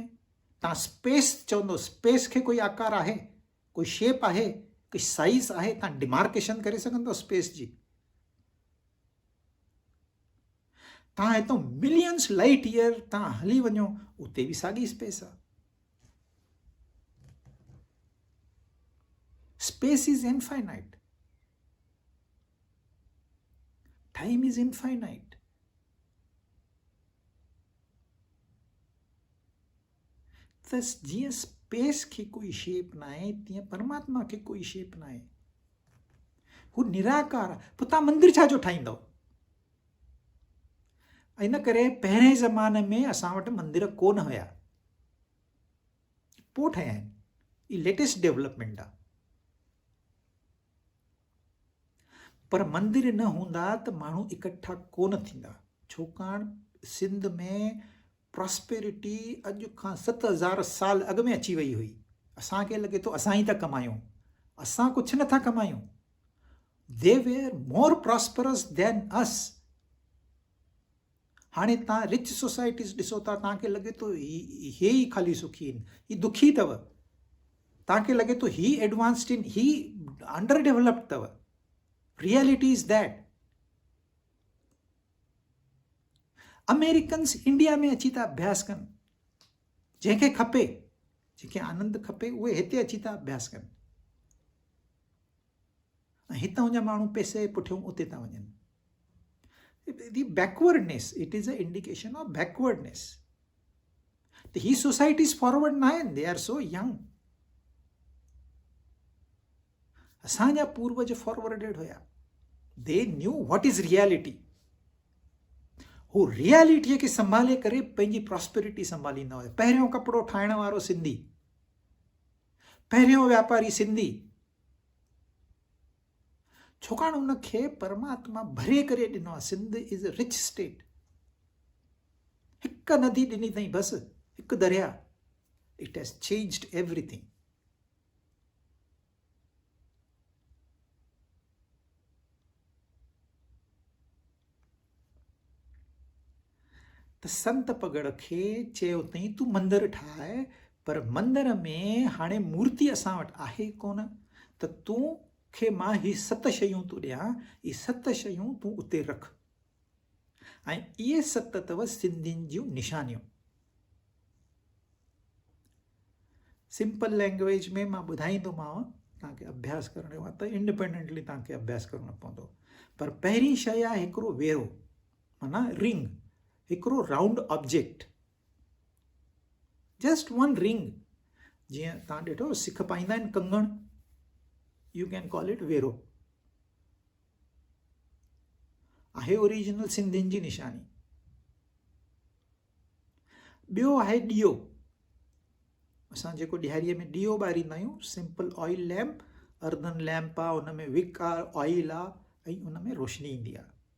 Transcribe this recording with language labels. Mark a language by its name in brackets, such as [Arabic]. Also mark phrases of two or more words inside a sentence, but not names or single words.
[Sindhi] तव्हां स्पेस चवंदो, स्पेस खे कोई आकार आहे, कोई शेप आहे, कोई साइज़ आहे, तव्हां डिमार्केशन करे सघंदो स्पेस जी? तव्हां हितां [English] millions light year [Sindhi] तव्हां हली वञो, उते बि साॻी स्पेस आहे। [English] Space is infinite, time is infinite. [Sindhi] त जीअं स्पेस खे कोई शेप न आहे तीअं परमात्मा खे कोई शेप न आहे, हू निराकार आहे। पोइ तव्हां मंदिर छा जो ठाहींदव? इन करे पहिरें ज़माने में असां वटि मंदिर कोन हुया, पोइ ठहिया आहिनि। ही [English] latest development [Sindhi] आहे। पर मंदिर न हूंदा त माण्हू इकट्ठा कोन थींदा, छाकाणि सिंध में प्रॉस्पेरिटी अॼु खां 7000 साल अॻु में अची वई हुई। असांखे लॻे थो असां ई था कमायूं, असां कुझु नथा कमायूं। [English] They were more prosperous than us. [Sindhi] हाणे तव्हां [English] rich societies [Sindhi] ॾिसो था, तव्हांखे लॻे थो हे ई ख़ाली सुखी आहिनि, ही दुखी अथव। तव्हांखे लॻे थो ही एडवांस्ड आहिनि, ही [English] under developed [Sindhi] अथव। [English] Reality is that Americans [Sindhi] इंडिया में अची था अभ्यास कनि, जंहिंखे खपे, जंहिंखे आनंद खपे, उहे हिते अची था अभ्यास कनि। ऐं हितां जा माण्हू पैसे पुठियों उते था वञनि। [English] The backwardness, it is an indication of backwardness. [Sindhi] ही [English] societies forward [Sindhi] न आहिनि, [English] they are so young. [Sindhi] असांजा पूर्वज फॉरवर्डेड हुया, [English] they knew what is reality. [Sindhi] हू रियलिटीअ खे संभाले करे पंहिंजी प्रॉस्पेरिटी संभालींदा हुया। पहिरियों कपिड़ो ठाहिण वारो सिंधी, पहिरियों वापारी सिंधी, छाकाणि उनखे परमात्मा भरे करे ॾिनो आहे। [English] Sindh is a rich state. [Sindhi] हिकु नदी ॾिनी अथई, बसि हिकु दरिया। [English] It has changed everything. [Sindhi] त संत पगड़ खे चयो अथई तूं मंदरु ठाहे, पर मंदर में हाणे मूर्ति असां वटि आहे कोन, त तूं खे मां ही 7 शयूं तूं ॾियां, ही 7 शयूं तूं उते रख। ऐं इहे 7 अथव सिंधियुनि जूं निशानियूं। [English] simple language [Sindhi] में मां ॿुधाईंदोमांव, तव्हांखे अभ्यास करणो आहे त इंडिपेंडेंटली तव्हांखे अभ्यास करणो पवंदो। पर पहिरीं शइ आहे हिकिड़ो वेरो, माना रिंग, हिकिड़ो [English] round object, just one ring. [Sindhi] जीअं तव्हां ॾिठो सिख पाईंदा आहिनि कंगण, [English] you can call it वेरो। [Sindhi] आहे ओरिजिनल सिंधियुनि जी निशानी। ॿियो आहे ॾीओ। असां जेको ॾियारीअ में ॾीओ ॿारींदा आहियूं, [English] simple oil lamp, earthen lamp [Sindhi] आहे, उन में विक आहे, ऑयल आहे, ऐं उन में रोशनी ईंदी आहे।